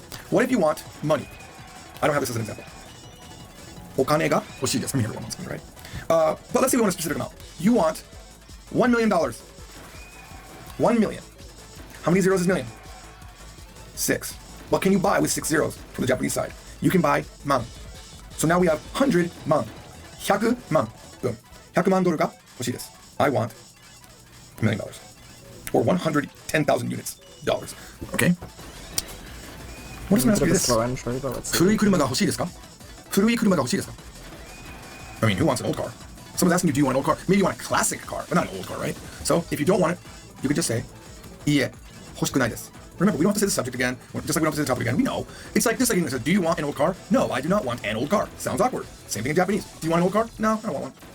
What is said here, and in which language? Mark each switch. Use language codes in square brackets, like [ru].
[en] What if you want money? I don't have this as an example. [ja] Okane ga hoshii desu. [en] Let me hear it one once, right? But let's say we want a specific amount. You want $1 million. 1 million. How many zeros is million? 6. What can you buy with 6 zeros from the Japanese side? You can buy man. So now we have 100 man. 100 man. Boom. [ja] 100 man ドルが欲しいです。 [en] I want $1 million. Or 110,000 units. Dollars. Okay? What is going to this? [ja] 古い車が欲しいですか?古い車が欲しいですか? [en] I mean, who wants an old car? Someone's asking you, do you want an old car? Maybe you want a classic car, but not an old car, right? So if you don't want it, you could just say, [ja] いいえ、欲しくないです. [en] Remember, we don't have to say the subject again, just like we don't have to say the topic again. We know. It's like this, like English says, do you want an old car? No, I do not want an old car. Sounds awkward. Same thing in Japanese. Do you want an old car? No, I don't want one.